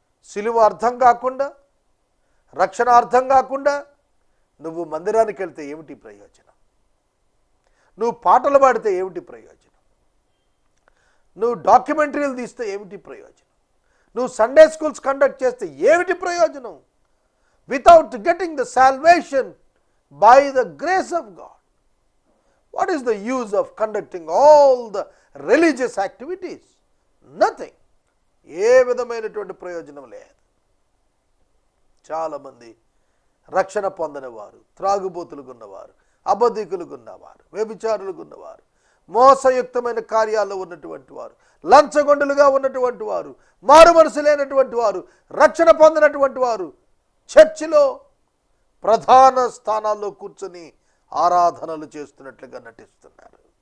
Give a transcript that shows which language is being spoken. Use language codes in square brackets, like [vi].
[te] శిలువ అర్థం కాకుండా, రక్షణ అర్థం కాకుండా నువ్వు మందిరానికి వెళ్తే ఏమిటి ప్రయోజనం? నువ్వు పాటలు పాడితే ఏమిటి ప్రయోజనం? నువ్వు డాక్యుమెంటరీలు తీస్తే ఏమిటి ప్రయోజనం? నువ్వు సండే స్కూల్స్ కండక్ట్ చేస్తే ఏమిటి ప్రయోజనం? Without getting the salvation by the grace of God, [en] what is the use of conducting all the religious activities? Nothing. [te] ఏ విధమైనటువంటి ప్రయోజనం లేదు. చాలామంది రక్షణ పొందని వారు, త్రాగుబోతులుగా ఉన్నవారు, అబద్ధికులుగా ఉన్నవారు, వ్యభిచారులుగా ఉన్నవారు, మోసయుక్తమైన కార్యాల్లో ఉన్నటువంటి వారు, లంచగొండులుగా ఉన్నటువంటి వారు, మారు మనసు లేనటువంటి వారు, రక్షణ పొందినటువంటి వారు చర్చిలో ప్రధాన స్థానాల్లో కూర్చొని ఆరాధనలు చేస్తున్నట్లుగా నటిస్తున్నారు.